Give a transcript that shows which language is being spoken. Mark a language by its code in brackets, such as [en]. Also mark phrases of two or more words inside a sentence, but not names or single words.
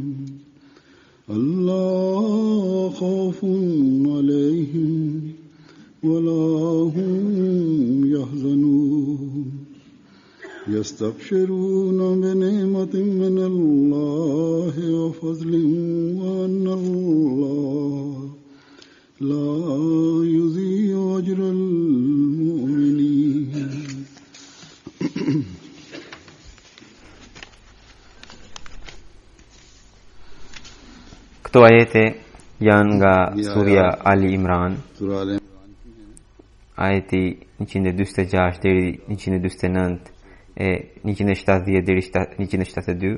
[ar] ألا خوف عليهم ولا هم يحزنون يستبشرون بنعمة من الله وفضل وأن الله لا يضيع أجر المؤمنين. [sq] Këto ajete janë nga surja Ali Imran, ajeti 146 deri 149 e 170 deri 172.